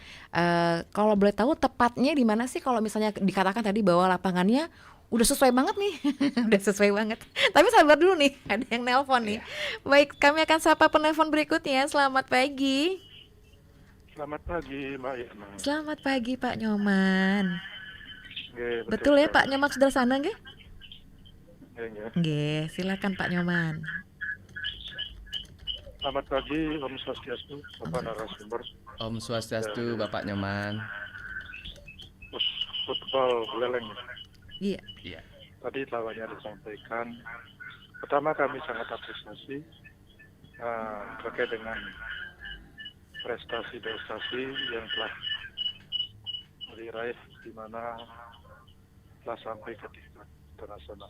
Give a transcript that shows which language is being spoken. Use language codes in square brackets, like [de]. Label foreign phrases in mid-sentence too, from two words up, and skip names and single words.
[id] Kalau boleh tahu tepatnya di mana sih kalau misalnya dikatakan tadi bahwa lapangannya udah sesuai banget nih. Udah sesuai banget. Tapi sabar dulu nih, ada yang nelpon nih. Baik, kami akan sapa penelpon berikutnya. Selamat pagi. Selamat pagi Mbak Irma. Selamat pagi Pak Nyoman. Betul ya Pak Nyoman sudah sana nggih? Nggih, silakan Pak Nyoman. Selamat pagi, [ban] Om Swastiastu, [id] Bapak narasumber. [ban] Om Swastiastu, [id] Bapak Nyoman. Football Buleleng. Iya. Tadi lawannya disampaikan. Pertama kami sangat apresiasi terkait dengan prestasi yang telah diraih di mana telah sampai ke tingkat internasional.